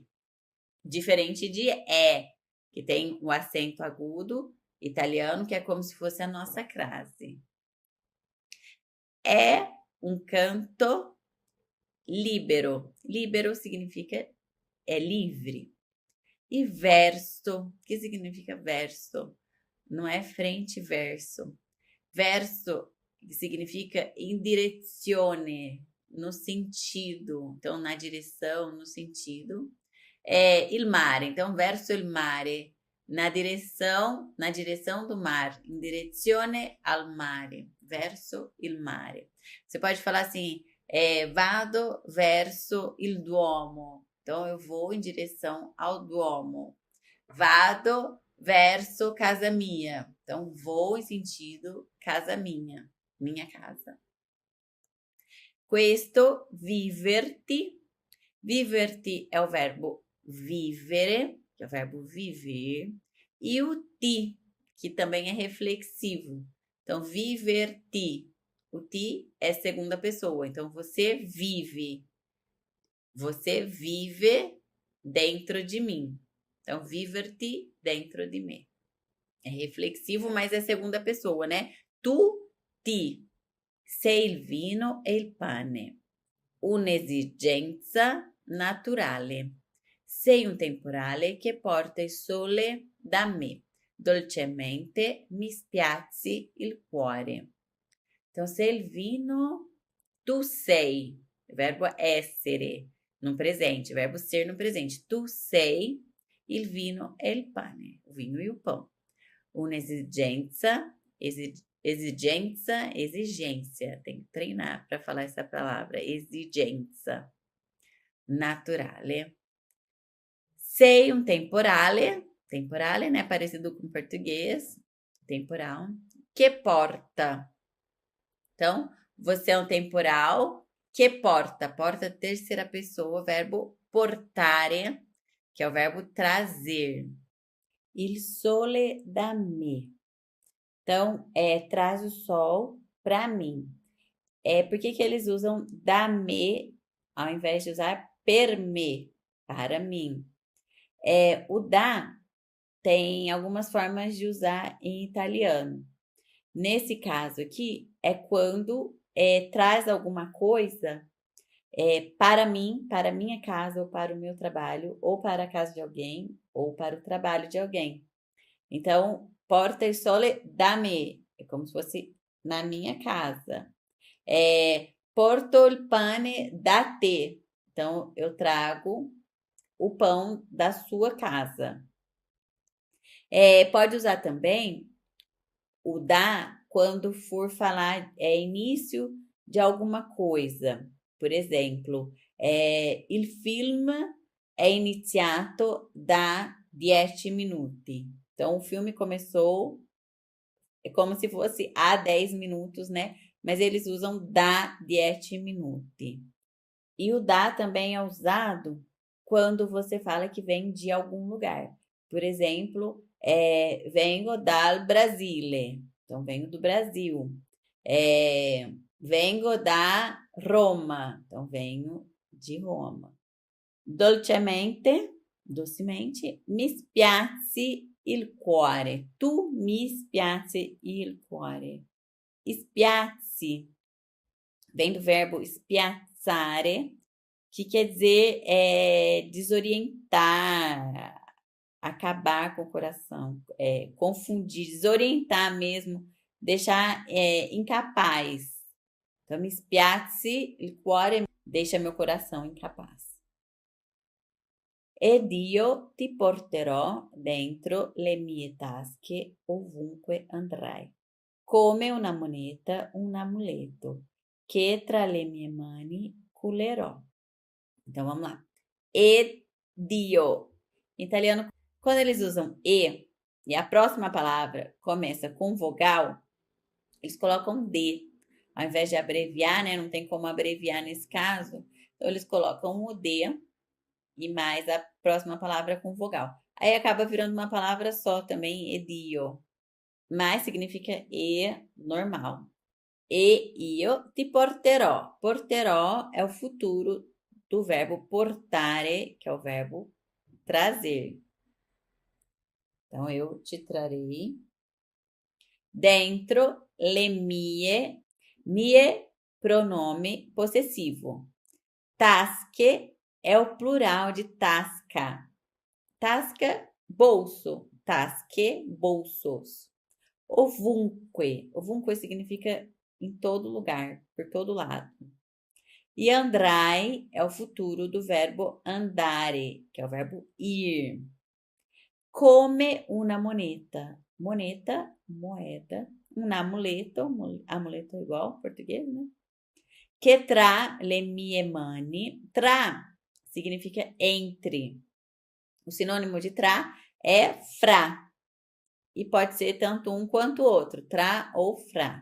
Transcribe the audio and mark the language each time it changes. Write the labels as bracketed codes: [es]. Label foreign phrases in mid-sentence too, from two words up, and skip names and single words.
[pt] Diferente de que tem o acento agudo italiano, que é como se fosse a nossa crase. É um canto libero. Libero significa livre. E verso, que significa verso? Não é frente e verso. Verso significa [it] in direzione, [pt] no sentido. Então, na direção, no sentido. [it] Il mare, então, verso il mare. [pt] Na direção do mar. [it] In direzione al mare. Verso il mare. [pt] Você pode falar assim, [it] vado verso il Duomo. [pt] Então, eu vou em direção ao Duomo. [it] Vado verso casa minha. [pt] Então, vou em sentido casa minha. Minha casa. [it] Questo viverti. [pt] Viverti é o verbo vivere, que é o verbo viver. E o ti, que também é reflexivo. Então, viverti. O ti é segunda pessoa. Então, você vive. Você vive dentro de mim. Então, viverti dentro de me. É reflexivo, mas é segunda pessoa, né? [it] Tu, ti. Sei il vino e il pane. Un'esigenza naturale. Sei un temporale che porta il sole da me. Dolcemente mi spiazzi il cuore. Então, sei il vino, tu sei. [pt] O verbo essere no presente, o verbo ser no presente. [it] Tu sei il vino e il pane. [pt] O vinho e o pão. [it] Un'esigenza, exigência. [pt] Tem que treinar para falar essa palavra. [it] Esigenza. Naturale. Sei um temporale. Temporale, [pt] né? Parecido com português. Temporal. Que porta. Então, você é um temporal Que porta? Porta, terceira pessoa, verbo portare, que é o verbo trazer. [it] Il sole da me. [pt] Então, traz o sol para mim. Por que eles usam [it] da me [pt] ao invés de usar [it] per me, [pt] para mim? O da tem algumas formas de usar em italiano. Nesse caso aqui, é quando traz alguma coisa para mim, para a minha casa, ou para o meu trabalho, ou para a casa de alguém, ou para o trabalho de alguém. Então, [it] porta il sole da me, [pt] é como se fosse na minha casa. [it] Porto il pane da te. [pt] Então, eu trago o pão da sua casa. Pode usar também o da quando for falar início de alguma coisa. Por exemplo, [it] il film è iniziato da 10 minuti. [pt] Então, o filme começou, é como se fosse há 10 minutos, né? Mas eles usam [it] da 10 minuti. [pt] E o da também é usado quando você fala que vem de algum lugar. Por exemplo, [it] vengo dal Brasile. [pt] Então, venho do Brasil. [it] Vengo da Roma. [pt] Então, venho de Roma. [it] Dolcemente, docemente, mi spiazzi il cuore. Tu mi spiazzi il cuore. [pt] Spiazzi vem do verbo spiazzare, que quer dizer desorientar, acabar com o coração, confundir, desorientar mesmo, deixar incapaz. Então, [it] mi spiazzi il cuore, [pt] deixa meu coração incapaz. [it] Ed io ti porterò dentro le mie tasche ovunque andrai, come una moneta, un amuleto, che tra le mie mani culerò. [pt] Então, vamos lá. [it] Ed io. [pt] Em italiano, quando eles usam e a próxima palavra começa com vogal, eles colocam D. Ao invés de abreviar, né? Não tem como abreviar nesse caso. Então, eles colocam o D e mais a próxima palavra com vogal. Aí acaba virando uma palavra só também, edio. Mas significa normal. [it] E io ti porterò. [pt] Porterò é o futuro do verbo portare, que é o verbo trazer. Então, eu te trarei [it] dentro le mie, [pt] pronome possessivo. Tasche é o plural de tasca. Tasca, bolso. Tasche, bolsos. [it] Ovunque. [pt] Ovunque significa em todo lugar, por todo lado. E andrai é o futuro do verbo andare, que é o verbo ir. [it] Come una moneta. Moneta, [pt] moeda. Um amuleto, amuleto é igual português, né? [it] Que tra le mie mani. [pt] Tra significa entre. O sinônimo de tra é fra. E pode ser tanto um quanto o outro, tra ou fra.